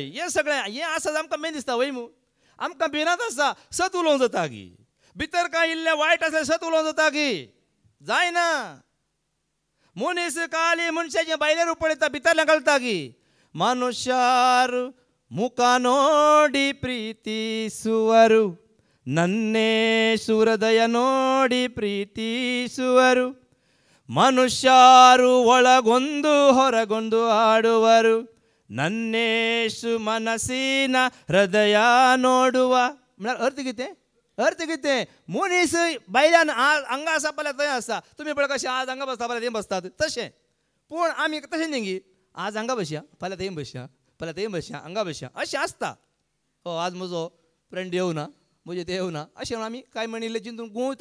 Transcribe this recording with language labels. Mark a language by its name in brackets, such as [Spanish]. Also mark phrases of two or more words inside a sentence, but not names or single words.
[Konkani] हे सगळें हें आसा आमकां मेन दिसता वय मू. आमकां भिरांत आसा सत उलोवंक जाता गी. भितर कांय इल्लें वायट आसा सत उलोवंक जाता गी. जायना. मनीस काली मनशाचे भायल्यान पळयता भितरल्यान घालता गी. [Kannada] ಮನುಷ್ಯರ ಮುಖ ನೋಡಿ ಪ್ರೀತಿಸುವರು, ನನ್ನೇಶ್ವರದಯ ನೋಡಿ ಪ್ರೀತಿಸುವರು. ಮನುಷ್ಯರು ಒಳಗೊಂದು ಹೊರಗೊಂದು ಆಡುವರು, ನನ್ನೇಶು ಮನಸ್ಸಿನ ಹೃದಯ ನೋಡುವ. [Konkani] अर्थ कितें मनीस बायल्यान हांगा आसा पळय थंय आसा. तुमी पळय कशें आज हांगा बसता फाल्यां थंय बसतात तशें. पूण आमी तशें न्ही गी. आज हांगा बसया फाल्यां थंय बसया, फाल्यां थंय बसया, हांगा बसया अशें आसता. आज म्हजो फ्रेंड येवना, म्हजे ते येवना अशें म्हणून आमी कांय म्हणिल्ले चिंतून गुंवता.